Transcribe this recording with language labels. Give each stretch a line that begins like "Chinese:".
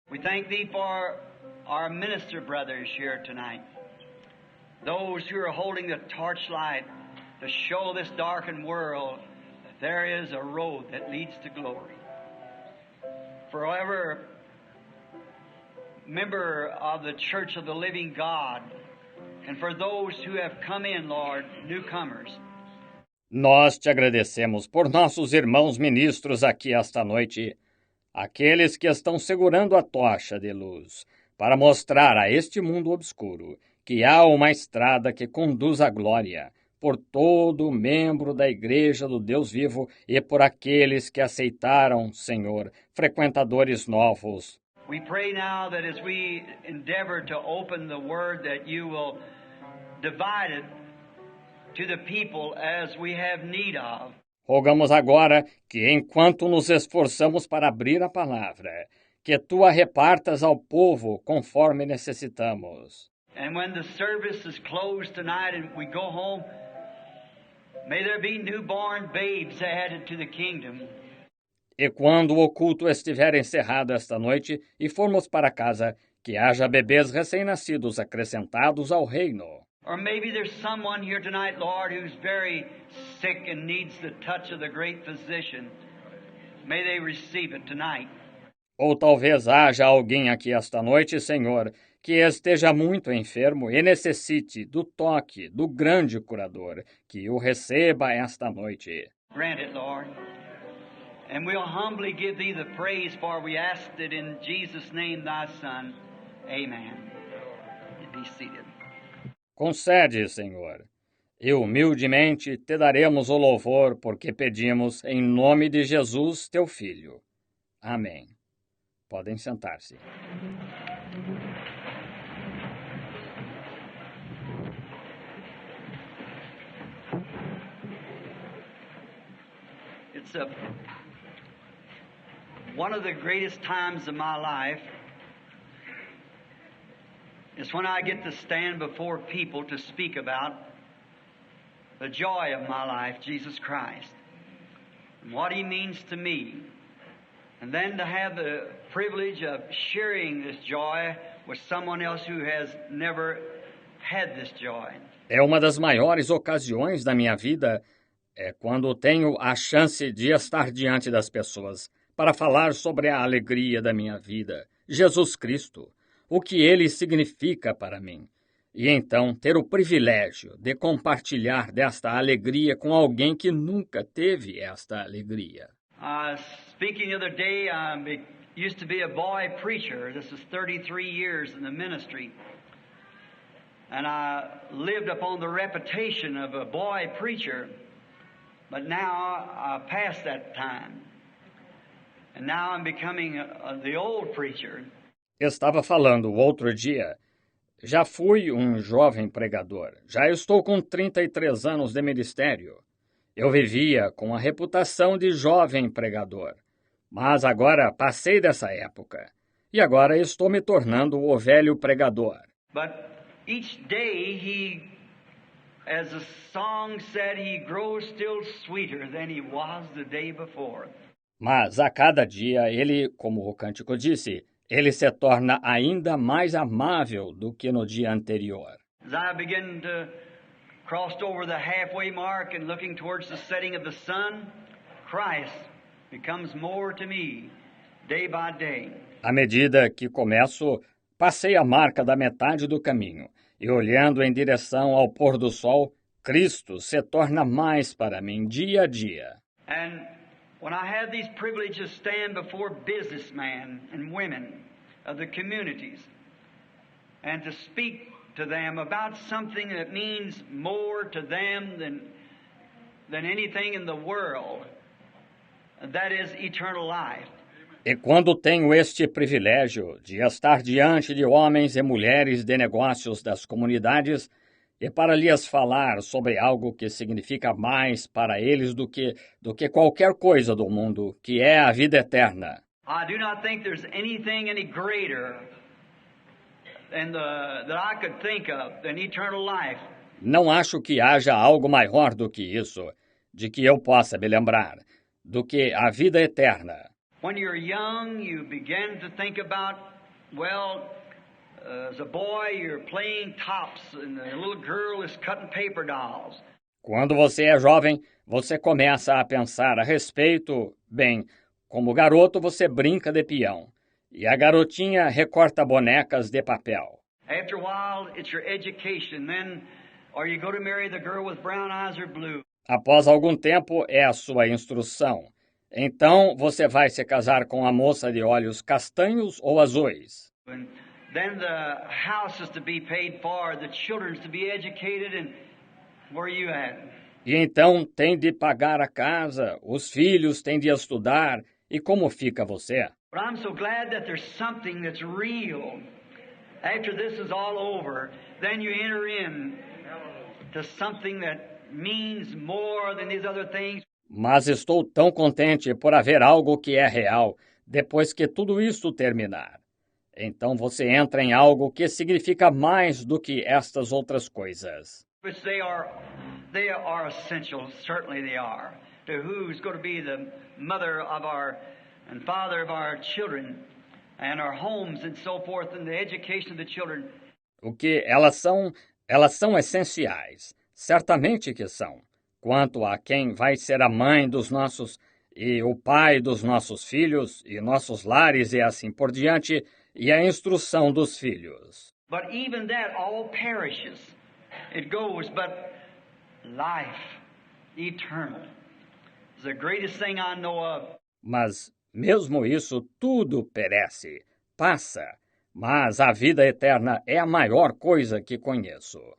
English: We thank Thee for our minister brothers here tonight, those who are holding the torchlight to show this darkened world that there is a road that leads to glory. Forever member of the Church of the Living God, and for those who have come in, Lord, newcomers.
Portuguese: Nós te agradecemos por nossos irmãos ministros aqui esta noite, aqueles que estão segurando a tocha de luz, para mostrar a este mundo obscuro que há uma estrada que conduz à glória, por todo membro da Igreja do Deus vivo e por aqueles que aceitaram, Senhor, frequentadores novos.
English: We pray now that as we endeavor to open the Word, that you will divide it to the people as we have need of.
Portuguese: Rogamos agora que, enquanto nos esforçamos para abrir a palavra, que tu a repartas ao povo conforme necessitamos.
English: And when the service is closed tonight and we go home, may there be newborn babes added to the kingdom.
Portuguese: E quando o culto estiver encerrado esta noite e formos para casa, que haja bebês recém-nascidos acrescentados ao reino.
English: Or maybe there's someone here tonight, Lord, who's very sick and needs the touch of the great physician. May they receive it tonight.
Portuguese: Ou talvez haja alguém aqui esta noite, Senhor, que esteja muito enfermo e necessite do toque do grande curador, que o receba esta noite.
English: Grant it, Lord. And we'll humbly give Thee the praise, for we asked it in Jesus' name, Thy Son. Amen. Be seated.
Portuguese: Concede, Senhor, e humildemente te daremos o louvor, porque pedimos em nome de Jesus, teu Filho. Amém. Podem sentar-se.
English: It's one of the greatest times of my life is when I get to stand before people to speak about the joy of my life, Jesus Christ, and what He means to me, and then to have the privilege of sharing this joy with someone else who has never had this joy.
Portuguese: É uma das maiores ocasiões da minha vida, quando tenho a chance de estar diante das pessoas para falar sobre a alegria da minha vida, Jesus Cristo, o que Ele significa para mim, e então ter o privilégio de compartilhar desta alegria com alguém que nunca teve esta alegria.
English: Speaking the other day, I used to be a boy preacher. This is 33 years in the ministry. And I lived upon the reputation of a boy preacher, but now I passed that time. And now I'm becoming the old preacher.
Portuguese: Estava falando outro dia, já fui um jovem pregador, já estou com 33 anos de ministério. Eu vivia com a reputação de jovem pregador, mas agora passei dessa época, e agora estou me tornando o velho pregador.
English: But each day as the song said, he grows still sweeter than he was the day before.
Portuguese: Mas a cada dia ele, como o cântico disse, ele se torna ainda mais amável do que no dia anterior.
English: As I begin to cross over the halfway mark and looking towards the setting of the sun, Christ becomes more to me day by day.
Portuguese: À medida que começo, passei a marca da metade do caminho, e olhando em direção ao pôr do sol, Cristo se torna mais para mim dia a dia.
English: And when I have these privileges stand before businessmen and women of the communities and to speak to them about something that means more to them than anything in the world, that is eternal life.
Portuguese: E quando tenho este privilégio de estar diante de homens e mulheres de negócios das comunidades e para lhes falar sobre algo que significa mais para eles do que qualquer coisa do mundo, que é a vida eterna.
English: I do not think there's anything any greater that I could think of than eternal life.
Portuguese: Não acho que haja algo maior do que isso, de que eu possa me lembrar, do que a vida eterna.
English: When you're young, you begin to think about, as a boy, you're playing tops, and a little girl is cutting paper dolls.
Portuguese: Quando você é jovem, você começa a pensar a respeito, como garoto você brinca de peão, e a garotinha recorta bonecas de papel.
English: After a while, it's your education, then, or you go to marry the girl with brown eyes or blue.
Portuguese: Após algum tempo, é a sua instrução. Então, você vai se casar com a moça de olhos castanhos ou azuis.
English: And then the house is to be paid for, the children is to be educated, and where are you at?
Portuguese: E então tem de pagar a casa, os filhos têm de estudar, e como fica você?
English: But I'm so glad that there's something that's real. After this is all over, then you enter in to something that means more than these other things.
Portuguese: Mas estou tão contente por haver algo que é real, depois que tudo isso terminar. Então você entra em algo que significa mais do que estas outras coisas.
English: Which they are essential, certainly they are, to who's going to be the mother of and father of our children, and our homes and so forth, and the education of the children.
Portuguese: O que elas são essenciais, certamente que são. Quanto a quem vai ser a mãe dos nossos e o pai dos nossos filhos e nossos lares e assim por diante, e a instrução dos filhos.
English: But even that all perishes. It goes, but life, eternal, is the greatest thing I know of.
Portuguese: Mas mesmo isso tudo perece, passa, mas a vida eterna é a maior coisa que conheço.